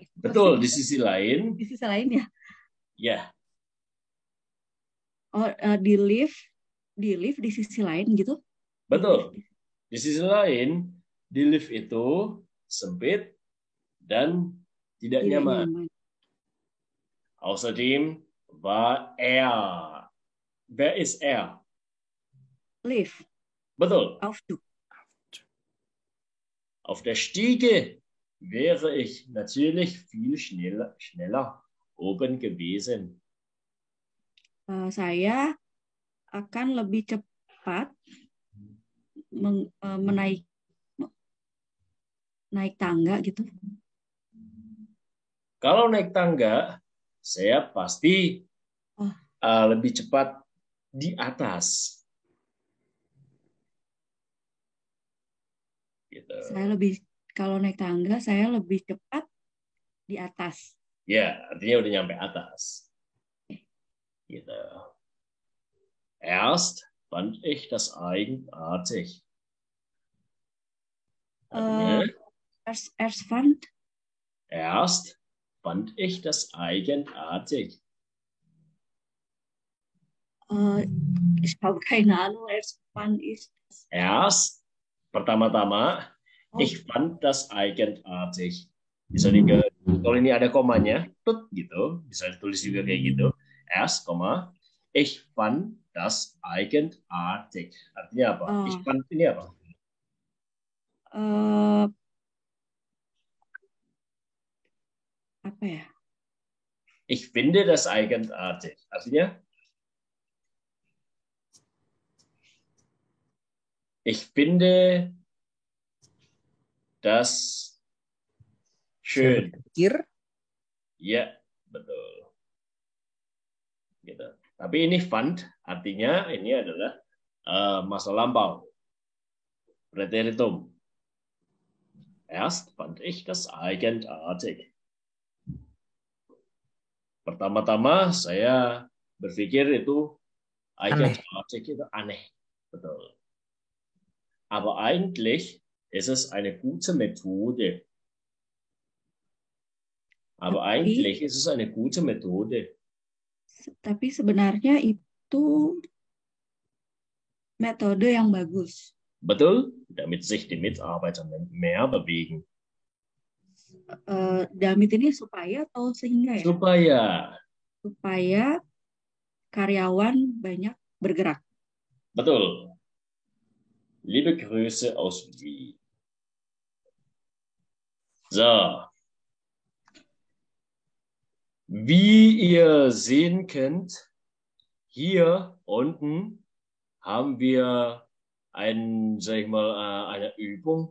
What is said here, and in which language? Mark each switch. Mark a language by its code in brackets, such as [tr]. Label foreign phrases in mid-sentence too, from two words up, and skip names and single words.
[id] Betul, di sisi lain. Di sisi lain ya? Ya. Oh, di lift di sisi lain gitu? Betul. Di sisi lain, di lift itu sempit dan tidak nyaman. [de] Außerdem war Wer ist er? [id] Lift. Betul. Aufzug. [de] Auf der Stiege wäre ich natürlich viel schneller oben gewesen. [id] Saya akan lebih cepat naik tangga gitu. Kalau naik tangga, saya pasti lebih cepat di atas. Gitu. Kalau naik tangga, saya lebih cepat di atas. Ya, artinya udah nyampe atas. Gitu. [de] Erst fand ich das eigenartig. Erst fand ich das eigenartig. Ich habe keine Ahnung, Erst, pertama-tama, ich fand das eigenartig. [id] Bisa kalau ini ada komanya, gitu, bisa ditulis juga kayak gitu. [de] Erst, ich fand das eigenartig. [id] Artinya apa? [de] Ich fand [id] ini apa? Apa ya? [de] Ich finde das eigenartig. Artinya? Ich finde das schön. [id] Ya, betul. Gitu. Tapi ini fand, artinya ini adalah masa lampau. Präteritum. [de] Erst fand ich das eigenartig. [id] Pertama-tama saya berpikir itu eigenartig itu aneh. Betul. [de] Aber eigentlich ist es eine gute Methode. [id] Tapi sebenarnya itu metode yang bagus. Betul, [de] damit sich die Mitarbeiter mehr bewegen. [id] Damit ini supaya atau sehingga ya? Supaya karyawan banyak bergerak. Betul. [de] Liebe Grüße aus Wien. So. Wie ihr sehen könnt, hier unten haben wir sag ich mal, eine Übung.